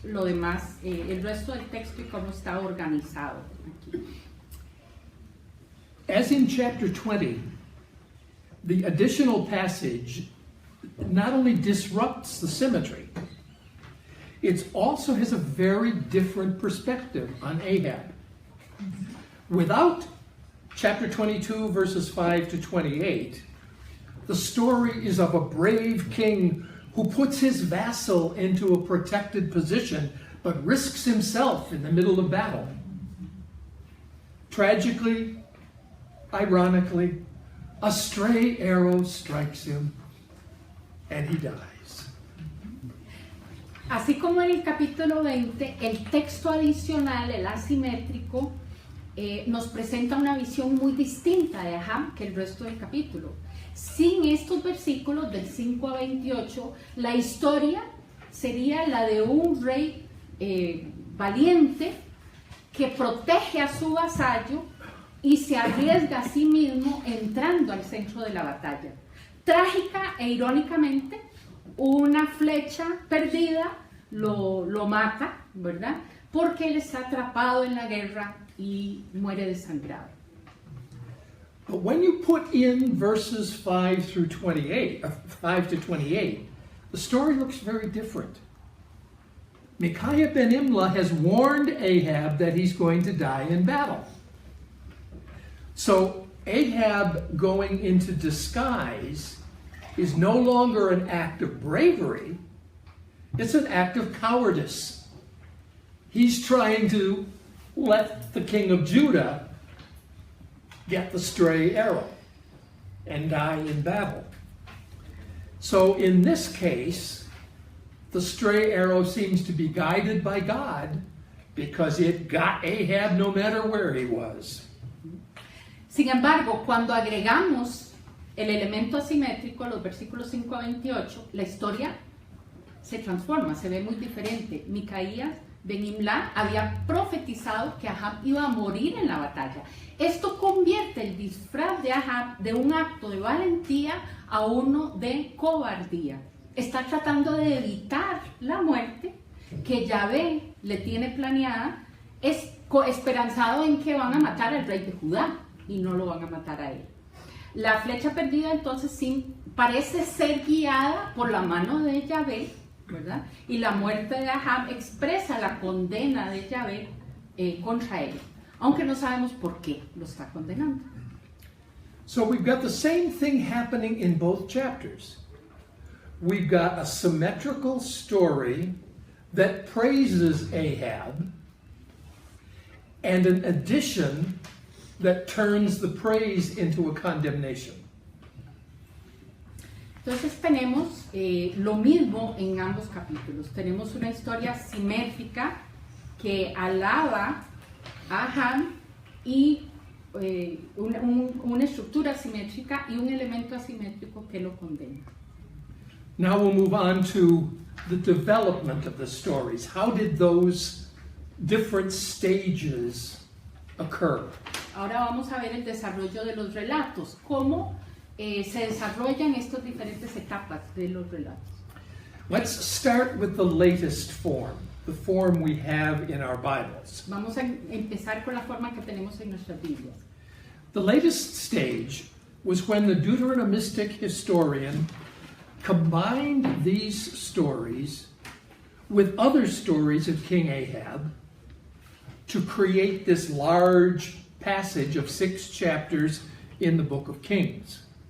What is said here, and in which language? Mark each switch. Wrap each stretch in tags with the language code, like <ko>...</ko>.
<es>lo demás, el resto del texto y cómo está organizado aquí.</es> <en>As in chapter 20, the additional passage not only disrupts the symmetry, it also has a very different perspective on Ahab. Without chapter 22, verses 5 to 28, the story is of a brave king who puts his vassal into a protected position but risks himself in the middle of battle. Tragically, ironically, a stray arrow strikes him and he dies.</en> <es>Así como en el capítulo 20, el texto adicional, el asimétrico, nos presenta una visión muy distinta de Ahab que el resto del capítulo. Sin estos versículos del 5 a 28, la historia sería la de un rey valiente que protege a su vasallo y se arriesga a sí mismo entrando al centro de la batalla. Trágica e irónicamente, una flecha perdida lo mata, ¿verdad? Porque él está atrapado en la guerra y muere desangrado.</es> <en>But when you put in verses 5 to 28, the story looks very different. Micaiah ben Imlah has warned Ahab that he's going to die in battle. So Ahab going into disguise is no longer an act of bravery, it's an act of cowardice. He's trying to let the king of Judah get the stray arrow and die in battle. So in this case, the stray arrow seems to be guided by God because it got Ahab no matter where he was.</en> <es>Sin embargo, cuando agregamos el elemento asimétrico, los versículos 5 a 28, la historia se transforma, se ve muy diferente. Micaías ben Imlah había profetizado que Ahab iba a morir en la batalla. Esto convierte el disfraz de Ahab de un acto de valentía a uno de cobardía. Está tratando de evitar la muerte que Yahvé le tiene planeada, esperanzado en que van a matar al rey de Judá y no lo van a matar a él. La flecha perdida entonces sí parece ser guiada por la mano de Yahvé, ¿verdad? Y la muerte de Ahab expresa la condena de Yahvé contra él, aunque no sabemos por qué lo está condenando.</es> <en>So we've got the same thing happening in both chapters. We've got a symmetrical story that praises Ahab and an addition that turns the praise into a condemnation.</en> <es>Entonces tenemos lo mismo en ambos capítulos. Tenemos una historia simétrica que alaba a Ahab y una estructura simétrica y un elemento asimétrico que lo condena.</es> <en>Now we'll move on to the development of the stories. How did those different stages occur?</en> <es>Ahora vamos a ver el desarrollo de los relatos, cómo se desarrollan estas diferentes etapas de los relatos.</es> <en>Let's start with the latest form, the form we have in our Bibles.</en> <es>Vamos a empezar con la forma que tenemos en nuestras Biblias.</es> <en>The latest stage was when the Deuteronomistic historian combined these stories with other stories of King Ahab to create this large passage of 6 chapters in the book of Kings.</en>